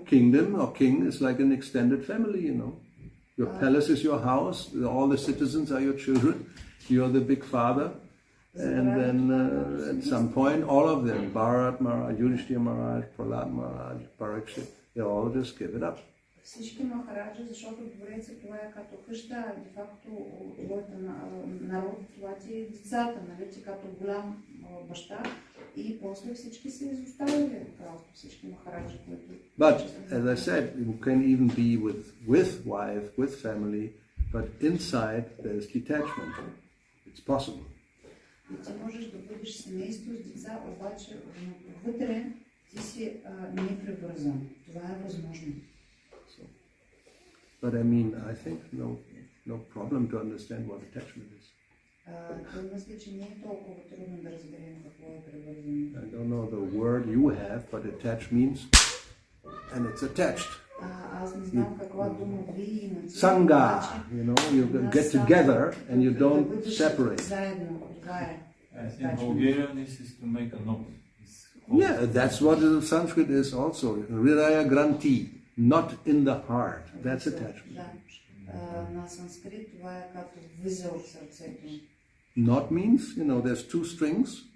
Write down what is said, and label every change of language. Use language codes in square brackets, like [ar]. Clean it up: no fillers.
[en] Kingdom or king is like an extended family, Your palace is your house, all the citizens are your children, you're the big father, and then at some point all of them, Bharat Maharaj, Yudhishthira Maharaj, Prahlad Maharaj, Parikshit, they all just give it up. [bg] Всички махараджи, защото дворецът това е като къща, де факто твоята народ, това ти е децата, нали, ти като голям баща и после всички се изоставили кралство, всички махараджи, които... [en] But, as I said, you can even be with wife, with family, but inside there's detachment. It's possible. [bg] И ти можеш да бъдеш семейство с деца, обаче вътре ти си непривързан. Това е възможно. [en] But I mean, I think no problem to understand what attachment is. [bg] Мисля, че не е толкова трудно да разберем какво е привързане. [en] I don't know the word you have, but attach means, and it's attached. [bg] Аз не знам каква дума ви имате. [en] Sangha, you get together and you don't separate. [bg] Заедно, това е. [en] In Bulgarian, this is to make a knot. Yeah, that's what the Sanskrit is also. Hridaya Granthi, not in the heart. That's attachment. [bg] На санскрит това е като възел в сърцето. [en] Not means, there's two strings.